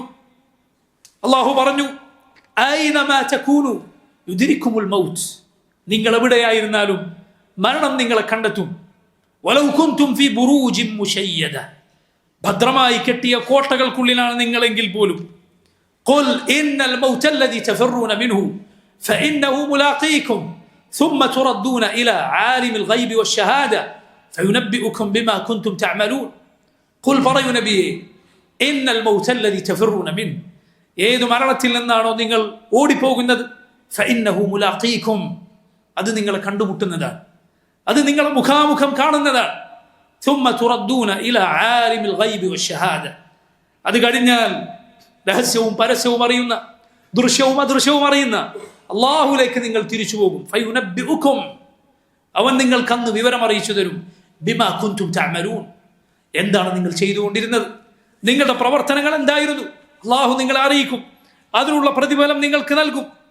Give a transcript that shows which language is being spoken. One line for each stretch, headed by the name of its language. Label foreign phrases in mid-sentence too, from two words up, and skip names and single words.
Malayalam: അള്ളാഹു പറഞ്ഞു,
Arabic: أينما تكونوا يدرككم الموت,
Malayalam: നിങ്ങൾ എവിടെയായിരുന്നാലും മരണം നിങ്ങളെ കണ്ടെത്തും.
Arabic: ولو كنتم في بروج مشيدة,
Malayalam: ഭദ്രമായി കെട്ടിയ കോട്ടകൾക്കുള്ളിലാണ് നിങ്ങളെങ്കിൽ പോലും.
Arabic: قل إن الموت الذي تفرون منه فإنه ملاقيكم ثم تردون إلى عالم الغيب والشهادة فينبئكم بما كنتم تعملون. قل
Malayalam: പറയൂ നബിയേ,
Arabic: إن الموت الذي تفرون منه,
Malayalam: ഏതു മരണത്തിൽ നിന്നാണോ നിങ്ങൾ ഓടിപ്പോകുന്നത്,
Arabic: فإنه ملاقيكم,
Malayalam: അത് നിങ്ങളെ കണ്ടുമുട്ടുന്നതാണ്, അത് നിങ്ങളെ മുഖാമുഖം കാണുന്നതാണ്.
Arabic: ثم تردون إلى عالم الغيب والشهادة,
Malayalam: അത് കഴിഞ്ഞാൽ രഹസ്യവും പരസ്യവും അറിയുന്ന, ദൃശ്യവും അദൃശ്യവും അറിയുന്ന അള്ളാഹുലേക്ക് നിങ്ങൾ തിരിച്ചു പോകും. ഫയുനബ്ബിഉകും, അവൻ നിങ്ങൾക്ക് അന്ന് വിവരം അറിയിച്ചു തരും.
Arabic: بما كنتم تعملون,
Malayalam: എന്താണ് നിങ്ങൾ ചെയ്തുകൊണ്ടിരുന്നത്, നിങ്ങളുടെ പ്രവർത്തനങ്ങൾ എന്തായിരുന്നു, അള്ളാഹു നിങ്ങളെ അറിയിക്കും, അതിനുള്ള പ്രതിഫലം നിങ്ങൾക്ക് നൽകും.